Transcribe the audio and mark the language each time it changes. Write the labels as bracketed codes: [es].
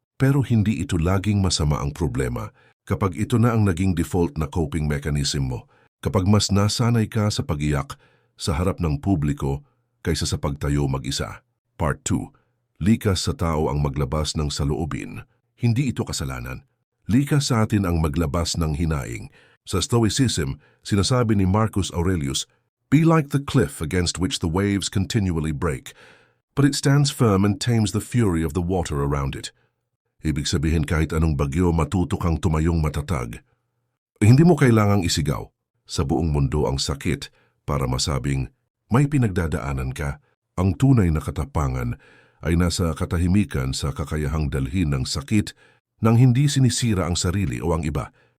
[tl] Pero hindi ito laging masama ang problema kapag ito na ang naging default na coping mechanism mo. Kapag mas nasanay ka sa pag-iyak sa harap ng publiko kaysa sa pagtayo mag-isa. Part 2. Likas sa tao ang maglabas ng saloobin. Hindi ito kasalanan. Likas sa atin ang maglabas ng hinaing. Sa Stoicism, sinasabi ni [en] Marcus Aurelius, "Be like the cliff against which the waves continually break, but it stands firm and tames the fury of the water around it." [tl] Ibig sabihin kahit anong bagyo matuto kang tumayong matatag. Hindi mo kailangang isigaw sa buong mundo ang sakit para masabing may pinagdadaanan ka. Ang tunay na katapangan ay nasa katahimikan sa kakayahang dalhin ng sakit nang hindi sinisira ang sarili o ang iba.